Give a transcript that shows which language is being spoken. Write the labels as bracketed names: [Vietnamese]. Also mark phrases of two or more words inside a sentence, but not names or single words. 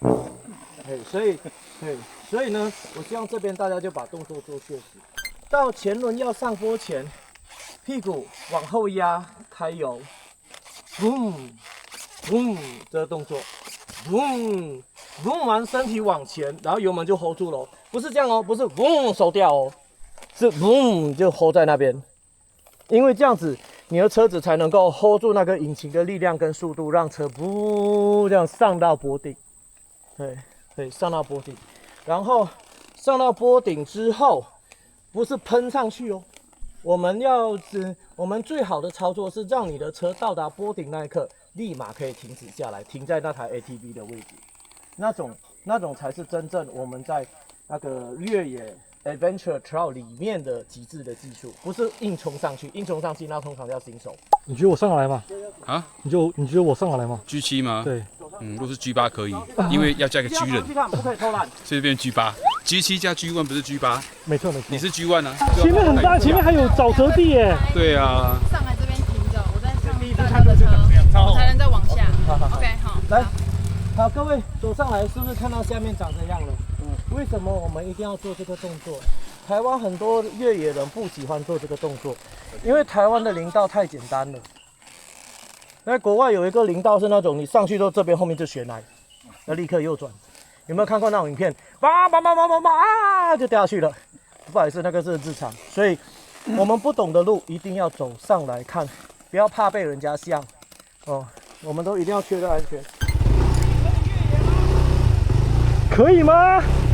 [Chinese] 所以呢，我希望這邊大家就把動作做確實。到前輪要上波前，屁股往後壓，開油，boom boom 這個動作 ，boom boom 完身體往前，然後油門就 hold 住了，不是這樣哦，不是 boom 收掉哦，是 boom 就 hold 在那邊，因為這樣子你的車子才能夠 hold 住那個引擎的力量跟速度，讓車 boom 這樣上到坡頂，對，上到坡頂，然後上到坡頂之後，不是噴上去哦。我們最好的操作是讓你的車到達坡頂那一刻，立馬可以停止下來，停在那台 ATV 的位置。那種才是真正我們在那個越野 Adventure Trail 裡面的極致的技術，不是硬衝上去，硬衝上去那通常叫新手。你覺得我上得來嗎？啊？你觉得我上得来吗？G7 吗？对。如果是 G8 可以，因為要加個 G 人，不可以偷懶，所以變 G8。G7 加 G1 不是 G8？沒錯。你是 G1 啊？前面很大，前面還有沼澤地耶。對啊。上來這邊停着，我再上大家的車，我才能再往下。OK， 好。來，好，各位走上來，是不是看到下面長這樣了？為什麼我們一定要做這個動作？台灣很多越野人不喜歡做這個動作，因為台灣的林道太簡單了。在國外有一個林道是那種你上去之後這邊後面就懸崖，要立刻右轉。有沒有看過那種影片？啊，就掉下去了。不好意思，那個是日常。所以我們不懂的路一定要走上來看，不要怕被人家笑哦。我們都一定要確認安全。可以嗎？